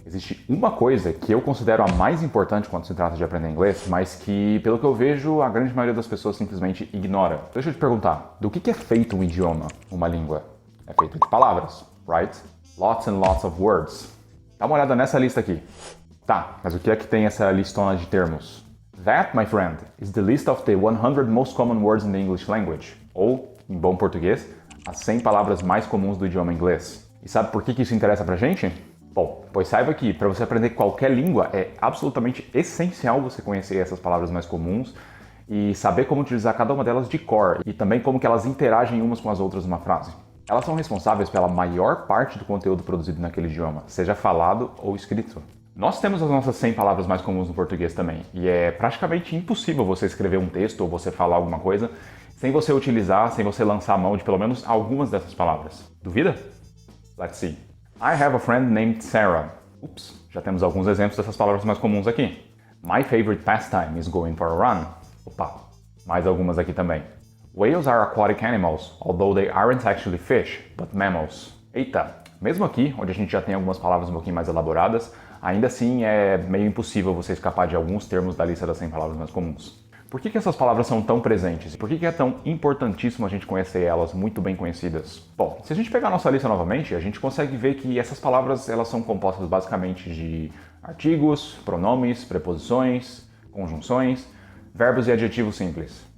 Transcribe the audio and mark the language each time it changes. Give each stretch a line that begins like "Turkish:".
Portuguese: Existe uma coisa que eu considero a mais importante quando se trata de aprender inglês, mas que, pelo que eu vejo, a grande maioria das pessoas simplesmente ignora. Deixa eu te perguntar, do que é feito um idioma, uma língua? É feito de palavras,
English: right? Lots and lots of words.
Portuguese: Dá uma olhada nessa lista aqui. Tá, mas o que é que tem essa listona de termos?
English: That, my friend, is the list of the 100 most common words in the English language.
Portuguese: Ou, em bom português, as 100 palavras mais comuns do idioma inglês. E sabe por que isso interessa pra gente? Bom, pois saiba que para você aprender qualquer língua é absolutamente essencial você conhecer essas palavras mais comuns e saber como utilizar cada uma delas de cor e também como que elas interagem umas com as outras numa frase. Elas são responsáveis pela maior parte do conteúdo produzido naquele idioma, seja falado ou escrito. Nós temos as nossas 100 palavras mais comuns no português também, e é praticamente impossível você escrever um texto ou você falar alguma coisa sem você utilizar, sem você lançar a mão de pelo menos algumas dessas palavras. Duvida?
English: Let's see. I have a friend named Sarah.
Portuguese: Ups, já temos alguns exemplos dessas palavras mais comuns aqui.
English: My favorite pastime is going for a run.
Portuguese: Opa, mais algumas aqui também.
English: Whales are aquatic animals, although they aren't actually fish, but mammals.
Portuguese: Eita, mesmo aqui, onde a gente já tem algumas palavras um pouquinho mais elaboradas, ainda assim é meio impossível você escapar de alguns termos da lista das 100 palavras mais comuns. Por que essas palavras são tão presentes? E por que é tão importantíssimo a gente conhecer elas muito bem conhecidas? Bom, se a gente pegar a nossa lista novamente, a gente consegue ver que essas palavras elas são compostas basicamente de artigos, pronomes, preposições, conjunções, verbos e adjetivos simples.